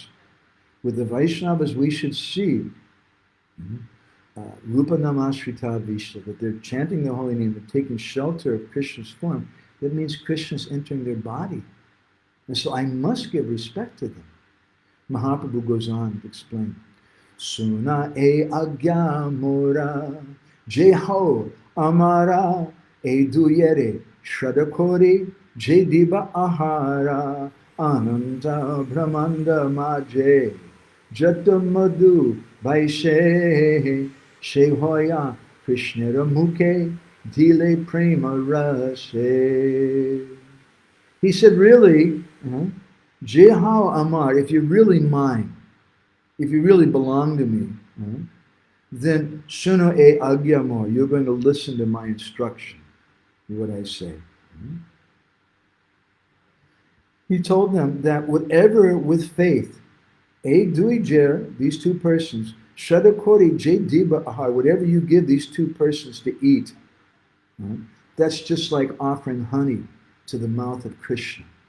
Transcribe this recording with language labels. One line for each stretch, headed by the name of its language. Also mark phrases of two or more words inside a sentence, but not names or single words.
English: With the Vaishnavas, we should see Rupānūga Vishta, that they're chanting the holy name, they're taking shelter of Krishna's form. That means Krishna's entering their body. And so I must give respect to them. Mahaprabhu goes on to explain.
Bangla: শুন এ আজ্ঞা মোর, যেহো আমার এ দুয়েরে, শ্রদ্ধাকরি, যেদিবা আহার, অনন্ত ব্রহ্মাণ্ড মাঝে, যতমধু বৈসে, সেহোয়া কৃষ্ণের মুখে, দিলে প্রেম রসে.
English: He said, really,
Bangla: যেহাও আমার,
English: if you're really mine, if you really belong to me, then
Bangla: শুনো এ আজ্ঞামোর,
English: you're going to listen to my instruction, what I say. He told them that whatever with faith,
Bangla: এ দুইজের,
English: these two persons,
Bangla: শদাকরি যে দিবা আহার,
English: whatever you give these two persons to eat, that's just like offering honey to the mouth of Krishna.